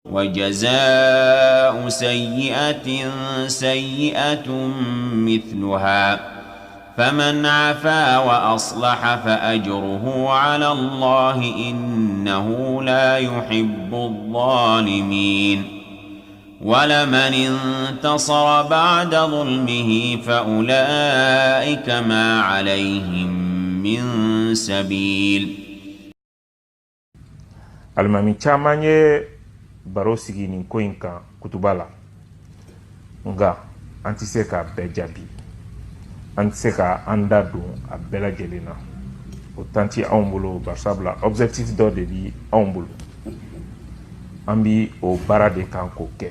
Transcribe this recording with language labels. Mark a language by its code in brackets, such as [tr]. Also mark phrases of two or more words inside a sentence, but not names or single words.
[ar] وجزاء سيئة سيئة مثلها فمن عفا وأصلح فأجره على الله إنه لا يحب الظالمين ولمن انتصر بعد ظلمه فأولئك ما عليهم من سبيل. [bm] Alimami caman ye baro sigi nin ko in kan kutuba la, nga an tɛ se k'a bɛɛ jaabi, an tɛ se ka an da don a bɛɛ lajɛlen na. O temps ti anw bolo barisabula objectif dɔ de bi anw bolo, an bi o baara de kan k'o kɛ.